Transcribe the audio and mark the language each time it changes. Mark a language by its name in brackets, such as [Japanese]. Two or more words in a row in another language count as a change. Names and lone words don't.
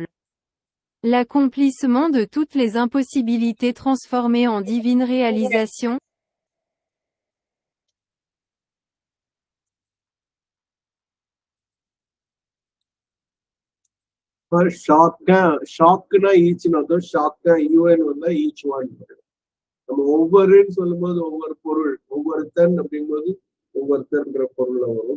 [French] L'accomplissement de toutes les impossibilités transformées en divine réalisation. [Tamil] ஷாக்குனா ஈச்னு அர்த்தம். ஷாக்கா யூஎன் வந்தா [English] each one. [Tamil] நம்ம ஒவ்வொருன்னு சொல்லும் போது ஒவ்வொரு பொருள், ஒவ்வொருத்தன் அப்படிங்கும்போது ஒவ்வொருத்தர்ன்ற பொருள்ல வரும்.